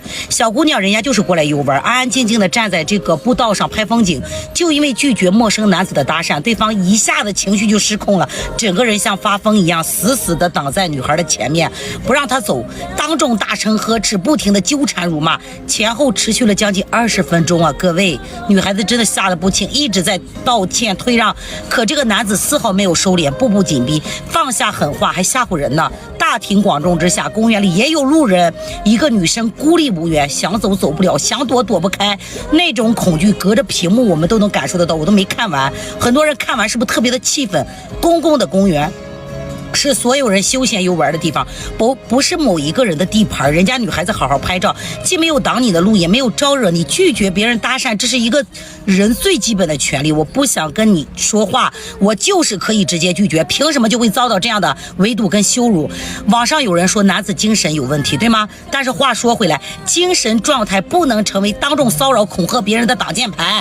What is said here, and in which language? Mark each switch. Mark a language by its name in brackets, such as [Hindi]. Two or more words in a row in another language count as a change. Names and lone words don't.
[Chinese] 小姑娘人家就是過來遊玩，安安靜靜的站在這個步道上拍風景，就因為拒絕陌生男子的搭訕，對方一下子情緒就失控了，整個人像發瘋一樣，死死的擋在女孩的前面，不讓她走，當眾大聲呵斥，不停的糾纏辱罵，前後持續了將近20分鐘啊！各位，女孩子真的嚇得不輕，一直在道歉退讓，可這個男子絲毫毫沒有收斂，步步緊逼，放下狠話還嚇唬人呢。大庭廣眾之下，公園裡也有路人，一個女生孤立無援，想走走不了，想躲躲不開，那種恐懼隔着屏幕我們都能感受得到。我都沒看完，很多人看完是不是特別的氣憤？公共的公園是所有人休閒遊玩的地方，不是某一個人的地盤。人家女孩子好好拍照，既沒有擋你的路，也沒有招惹你。拒絕別人搭訕，這是一個人最基本的權利。我不想跟你說話，我就是可以直接拒絕，憑什麼就會遭到這樣的圍堵跟羞辱？網上有人說男子精神有問題，對嗎？但是話說回來，精神狀態不能成為當眾騷擾恐嚇別人的擋箭牌。